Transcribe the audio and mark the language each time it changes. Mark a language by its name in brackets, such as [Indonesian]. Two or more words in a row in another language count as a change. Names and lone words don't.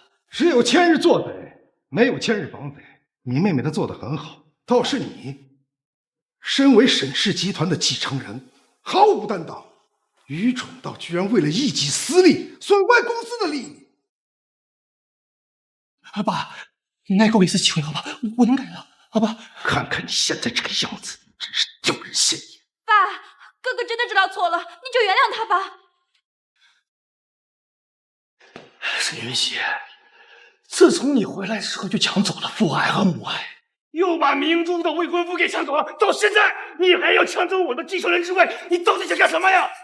[Chinese] 只有千日做賊，沒有千日防賊。你妹妹她做得很好，倒是你，身為沈氏集團的繼承人，毫無擔當，愚蠢到居然為了一己私利，損壞公司的利益。爸，你再給我一次機會好吧？我能改的，好吧？看看你現在這個樣子，真是丟人現眼。爸，哥哥真的知道錯了，你就原諒他吧。沈雲溪，自從你回來之後，就搶走了父愛和母愛，又把明珠的未婚夫給搶走了，到現在你還要搶走我的繼承人之位，你到底想幹什麼呀？